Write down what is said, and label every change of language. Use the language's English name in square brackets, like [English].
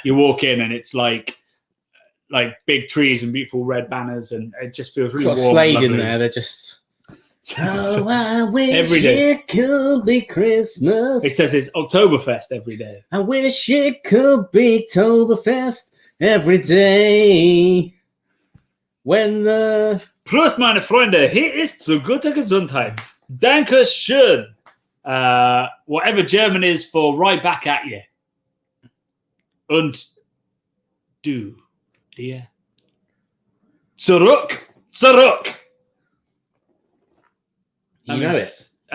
[English] You walk in and it's like big trees and beautiful red banners, and it just feels really warm. Slade in there. They're just. Oh, I wish it could be Christmas. It says it's Oktoberfest every day. I wish it could be Oktoberfest every day. When the [German] Prost, meine Freunde, hier ist zu guter Gesundheit. Danke schön. [English] Whatever German is for right back at you. [German] Und du, dir. Zurück. [English] You know it.